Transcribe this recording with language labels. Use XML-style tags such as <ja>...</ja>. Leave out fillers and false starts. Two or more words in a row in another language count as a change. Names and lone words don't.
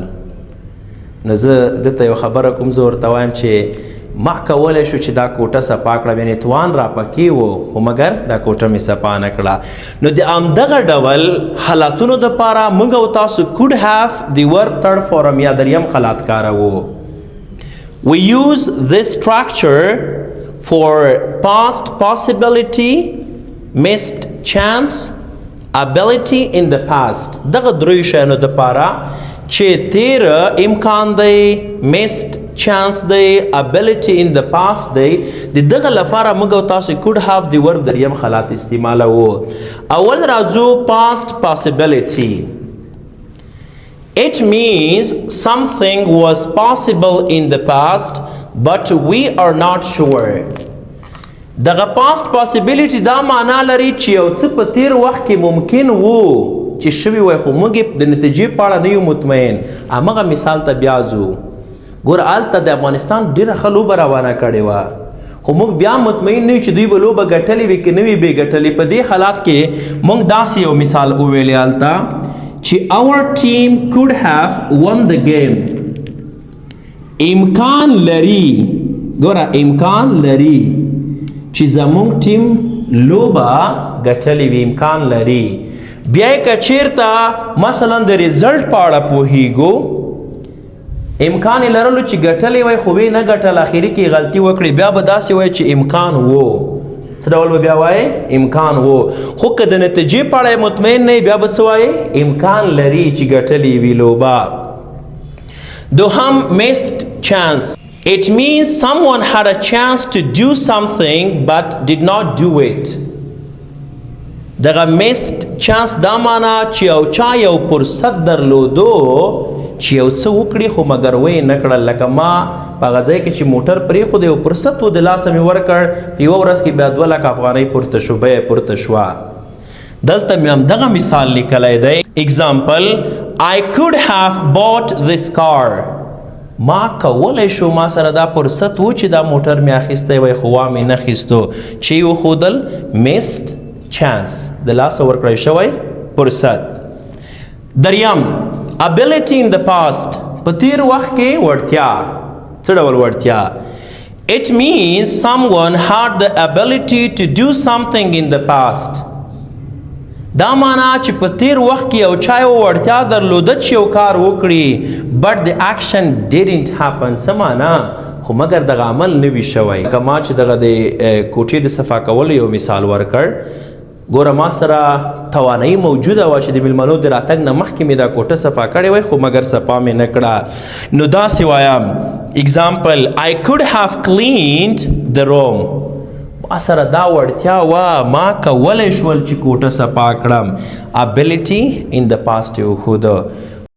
<ps>نو زه دته یو خبره کوم. زه ورته وایم چې ما کولی شو چې دا کوټه صفا کړم، یعنې توان را پکې و، خو مګر دا کوټه مې صفا نه کړه. نو د همدغه ډول حالاتونو دپاره موږ او تاسو</ps> <en>could have</en> <ps>د ورب تړ فورم یا دریم حالات کاروو.</ps> <en>We use this structure for past possibility, missed chance, ability in the past.</en> <ps>دغه دریو شیانو دپاره چې تېره امکان دی،</ps> <en>missed chance</en> <ps>دی،</ps> <en>ability in the past</en> <ps>دی، د دغه لپاره موږ او تاسو</ps> <en>could have</en> <ps>د ورب دریم حالات استعمالوو. اول راځو</ps> <en>past possibility. It means something was possible in the past but we are not sure.</en> <ps>دغه</ps> <en>past possibility</en> <ps>دا معنا لري چې یو څه په تیر وخت کې ممکن وو چې شوي وای، خو موږ د نتیجې په اړه نه یو مطمئن. همغه مثال ته بیا ځو. ګوره هلته د افغانستان ډېره ښه لوبه روانه کړې وه، خو موږ بیا مطمئن نه یو چې دوی به لوبه ګټلې وي که نه وي بې ګټلې. په دې حالات کې موږ داسې یو مثال وویلې هلته چې</ps> <en>our team could have won the game.</en> <ps>امکان لري، ګوره امکان لري چې زموږ ټیم لوبه ګټلې وي. امکان لري. بیا که چیرته مثلا د ریزلټ په اړه پوهیږو، امکان یې لرلو چې ګټلې وای خو ویې نه ګټل، اخري کې غلطي وکړې، بیا به داسې وایي چې امکان وو. څه ډول به بیا وایي؟ امکان وو. خو که د نتیجې په اړه مطمئن نه بیا به څه وایي؟ امکان لري چې ګټلې وي لوبه.</ps> <en>دوهم missed chance. It means someone had a chance to do something but did not do it.</en> <ps>دغه</ps> <en>missed chance</en> <ps>دا معنا چې یو چا یو فرصت درلودو چې یو څه وکړي خو مګر ویې نه کړل. لکه ما په هغه ځای کې چې موټر پرېښود یو فرصت و د لاسه مې ورکړ، په یوه ورځ کې بیا 2 لک افغانۍ پورته شو، بیه پورته شوه. دلته مې همدغه مثال لیکلی دی.</ps> <en>Example, I could have bought this car.</en> <ps>ما کولی شو، ما سره دا فرصت و چې دا موټر مې اخیستی وی خو وا مې نه اخیستو. چې یې وښودل؟</ps> <en>missed chance،</en> <ps>د لاسه ورکړی شوی فرصت.</ps> <en>دریم ability in the past.</en> <ps>په تیر وخت کې وړتیا. څه ډول وړتیا؟</ps> <en>It means someone had the ability to do something in the past.</en> <ps>دا معنا چې په تیر وخت کې یو چا یو وړتیا درلوده چې یو کار وکړي</ps> <en>but the action didn't happen.</en> <ps>څه معنا خو مګر دغه عمل نه وي شوی. که ما چې دغه د کوټې د صفا کولو یو مثال ورکړ، ګوره ما سره توانایي موجوده وه چې د میلمنو د راتګ نه مخکې مې دا کوټه صفا کړې وای، خو مګر صفا مې نه کړه. نو داسې وایم</ps> <en>اگزامپل I could have cleaned the room.</en> <ps>ما سره دا وړتیا وه، ما کولی شول چې کوټه صفا کړم.</ps> <en>ability in the past</en> <ps>یې وښوده.</ps>